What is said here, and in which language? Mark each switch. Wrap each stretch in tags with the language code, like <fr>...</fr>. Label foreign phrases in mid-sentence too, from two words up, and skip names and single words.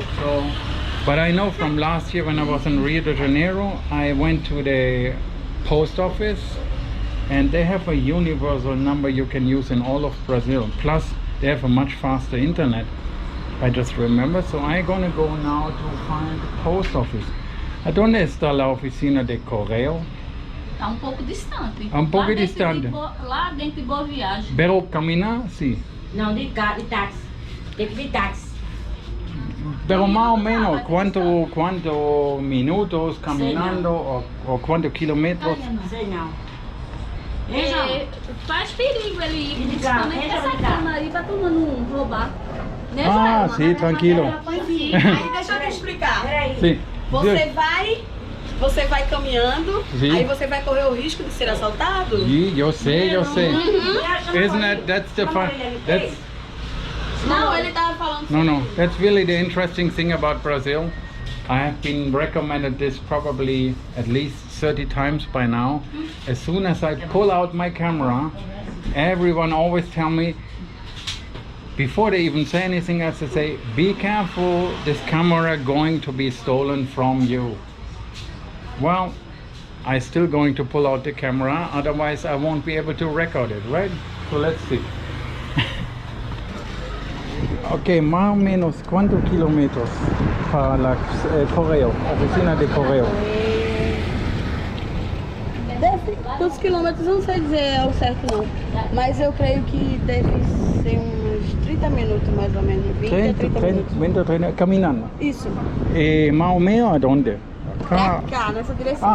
<en>So, but I know from last year when I was in Rio de Janeiro, I went to the post office and they have a universal number you can use in all of Brazil. Plus they have a much faster internet. I just remember. So I'm gonna go now to find the post office.</en> <es>¿Dónde está la oficina de correo?</es> <pt>Tá pouco distante. Pouco distante. Lá dentro de Boa Viagem.</pt> <es>Pero caminar,</es> <pt>sim. Não, de táxi. Tem que vir táxi.</pt> <es>Pero más o menos, ¿cuántos minutos caminando o cuántos kilómetros?</es> <pt>Sei não. Faz perigo ele ir, De principalmente carro, essa cama aí pra turma não roubar. Né, Ah, Joelma? sim, tranquilo. Sim, aí deixa eu te explicar. Sim. Você vai caminhando, Sim. aí você vai correr o risco de ser assaltado? Sim, eu sei.</pt> <en>Isn't that's the fun? That's</en> <pt>Não, ele tava falando.</pt> <en>no. That's really the interesting thing about Brazil. I have been recommended this probably at least 30 times by now. As soon as I pull out my camera, everyone always tell me, before they even say anything else, they say, be careful, this camera going to be stolen from you. Well, I'm still going to pull out the camera, otherwise I won't be able to record it, right? So let's see.</en> <es>Ok, más o menos, ¿cuántos kilómetros para la correo, oficina de correo?</es> <pt>Quantos quilômetros eu não sei dizer ao certo não, mas eu creio que deve ser uns 30 minutos mais ou menos, 20 a 30 minutos.</pt> <es>20 a 30, caminando.</es> <pt>Isso,</pt> <es>Más o menos aonde?</es> <pt>pra cá, nessa direção.</pt>